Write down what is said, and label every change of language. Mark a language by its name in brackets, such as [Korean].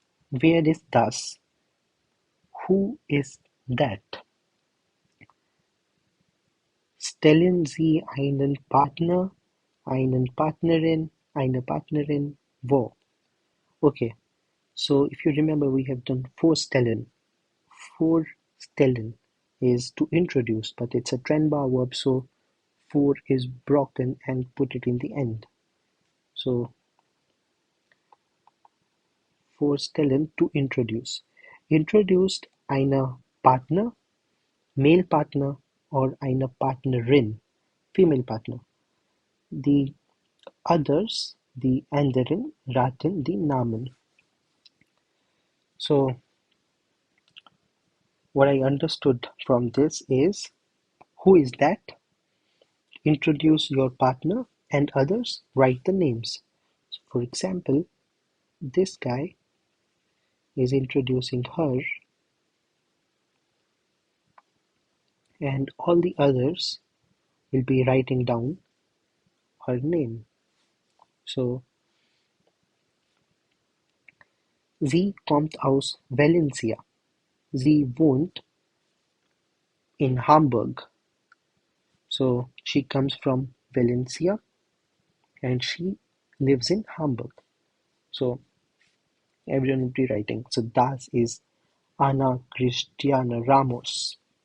[German] Wer ist das? [English] Who is that? [German] Stellen Sie einen Partner, einen Partnerin, eine Partnerin wo? [English] Okay, so if you remember we have done vorstellen. Vorstellen is to introduce, but it's a trennbar verb, so vor is broken and put it in the end. So vorstellen, to introduce. Introduced [German] einer Partner, [English] Male Partner or [German] eine Partnerin, [English] Female Partner. [German] Die others, die anderen, raten die Namen. [English] So what I understood from this is, who is that? Introduce your partner and others, write the names. So for example, this guy is introducing her and all the others will be writing down her name. [German] So, sie kommt aus Valencia. Sie wohnt in Hamburg. [English] So, she comes from Valencia and she lives in Hamburg. So, everyone will be writing. So, [German] das is [English] Ana Cristina Ramos.